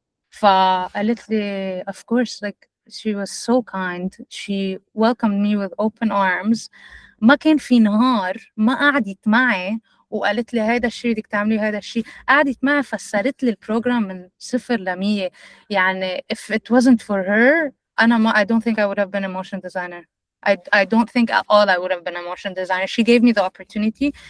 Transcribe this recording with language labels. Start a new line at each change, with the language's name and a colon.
Arabic: فقالت لي
English: of course, like she was so kind. She welcomed me with open arms.
Arabic: ما كان في نهار ما قعدت معي وقالت لي هيدا الشيء بدك تعملي هيدا الشيء. قعدت معي فسرت لي البروجرام من 0 ل 100. يعني
English: if it wasn't for her I don't think I would have been a motion designer. I don't think at all I would have been a motion designer. She gave me the opportunity.